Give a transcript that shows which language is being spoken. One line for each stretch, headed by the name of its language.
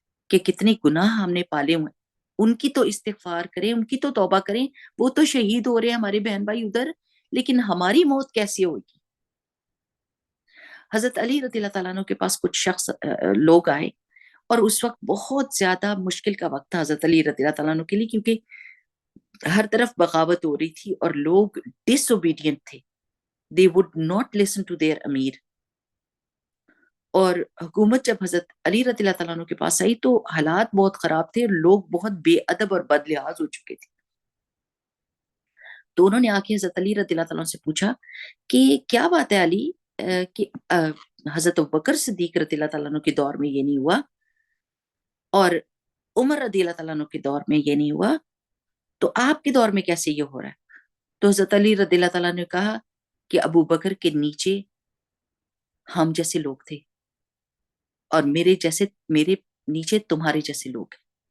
Urdu: کہ کتنے گناہ ہم نے پالے ہوئے، ان کی تو استغفار کریں، ان کی تو توبہ کریں، وہ تو شہید ہو رہے ہیں ہمارے بہن بھائی ادھر، لیکن ہماری موت کیسی ہوگی؟ حضرت علی رضی اللہ تعالیٰ عنہ کے پاس کچھ شخص لوگ آئے، اور اس وقت بہت زیادہ مشکل کا وقت تھا حضرت علی رضی اللہ تعالیٰ عنہ کے لیے، کیونکہ ہر طرف بغاوت ہو رہی تھی اور لوگ ڈس اوبیڈینٹ تھے.
English: they would not listen to their امیر.
Urdu: اور حکومت جب حضرت علی رضی اللہ تعالیٰ عنہ کے پاس آئی تو حالات بہت خراب تھے، لوگ بہت بے ادب اور بد لحاظ ہو چکے تھے. تو انہوں نے آ کے حضرت علی رضی اللہ تعالیٰ عنہ سے پوچھا کہ کیا بات ہے علی، کہ حضرت ابوبکر صدیق رضی اللہ تعالیٰ عنہ کے دور میں یہ نہیں ہوا اور عمر رضی اللہ تعالیٰ عنہ کے دور میں یہ نہیں ہوا، تو آپ کے دور میں کیسے یہ ہو رہا ہے؟ تو حضرت علی رضی اللہ تعالیٰ نے کہا کہ ابو بکر کے نیچے ہم جیسے لوگ تھے، اور میرے نیچے تمہارے جیسے لوگ ہیں.